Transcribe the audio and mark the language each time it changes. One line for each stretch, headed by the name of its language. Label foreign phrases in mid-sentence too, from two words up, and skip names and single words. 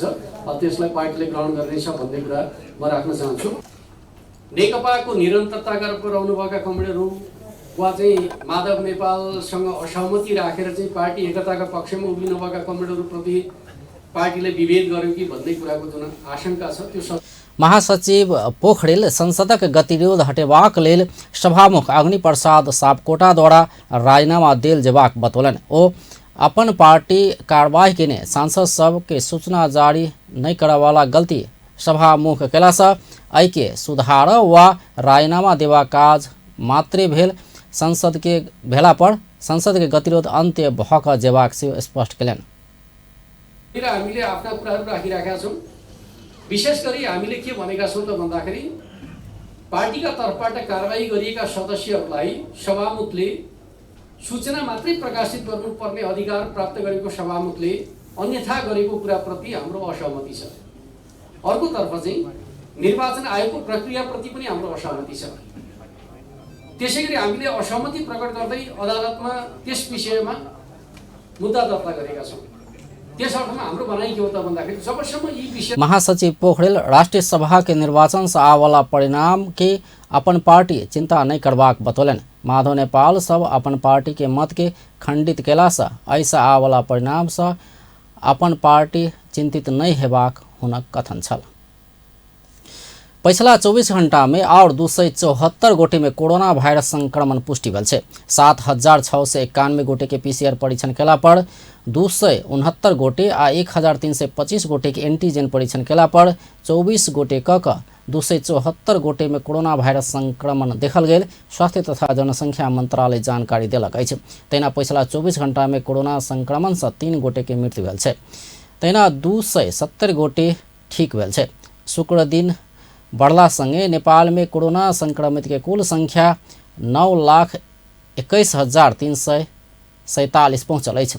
Nepali: त्यसलाई पार्टीले ग्रहण गर्नेछ भन्ने कुरा म राख्न चाहन्छु। नेकपाको निरन्तरताका रूपमा रहनुभएका कमरेडहरू वा चाहिँ माधव नेपालसँग असहमति राखेर चाहिँ पार्टी एकताका पक्षमा उभिनुभएका कमरेडहरूप्रति पार्टीले विभेद गर्यो कि भन्ने कुराको जुन आशंका छ त्यो
Maithili: महासचिव पोखरेल संसदक गतिरोध हटेबाक लेल सभामुख अग्नि प्रसाद सापकोटाद्वारा राजीनामा देल जेबाक बतौलन। ओ अपन पार्टी कार्यवाही केने सांसद सब के सूचना जारी नहीं करवाला गलती सभामुख केला से एहि के सुधार वा राजीनामा देवा काज मात्रे भेल संसद के गतिरोध अन्त्य भक जेबाक से स्पष्ट कयलनि।
Nepali: हामीले आफ्ना कुराहरू राखिराखेका छौँ। विशेष गरी हामीले के भनेका छौँ त भन्दाखेरि पार्टीका तर्फबाट कारबाही गरिएका सदस्यहरूलाई सभामुखले सूचना मात्रै प्रकाशित गर्नुपर्ने अधिकार प्राप्त गरेको सभामुखले अन्यथा गरेको कुराप्रति हाम्रो असहमति छ। अर्कोतर्फ चाहिँ निर्वाचन आयोगको प्रक्रियाप्रति पनि हाम्रो असहमति छ। त्यसै गरी हामीले असहमति प्रकट गर्दै अदालतमा त्यस विषयमा मुद्दा दर्ता गरेका छौँ। त्यस अर्थमा हाम्रो भनाइ के हो त भन्दाखेरि जबसम्म यी विषय
Maithili: महासचिव पोखरेल राष्ट्रीय सभा के निर्वाचन से आवाला परिणाम के अपन पार्टी चिंता नहीं करबाक बतौलन। माधव नेपाल सब अपन पार्टी के मत के खंडित केला से ऐसा आवाला परिणाम से अपन पार्टी चिंतित नहीं हेबाक हुनक कथन छल। पिछला 24 घंटा में और 274 गोटे में कोरोना वायरस संक्रमण पुष्टि भेल छै। 7,691 गोटे के पीसीआर परीक्षण केला पर 269 गोटे आ 1,325 गोटे के एंटीजन परीक्षण केला पर 24 गोटे कऽ 274 गोटे में कोरोना वायरस संक्रमण देखल गेल। स्वास्थ्य तथा जनसंख्या मंत्रालय जानकारी देलक अछि। तहिना पिछला 24 घंटा में कोरोना संक्रमण से 3 गोटे के मृत्यु भेल छै। तहिना 270 गोटे ठीक भेल छै। शुक्र दिन बढ़ला संगे नेपाल में कोरोना संक्रमित के कुल संख्या 9,21,347 पहुँचल अछि।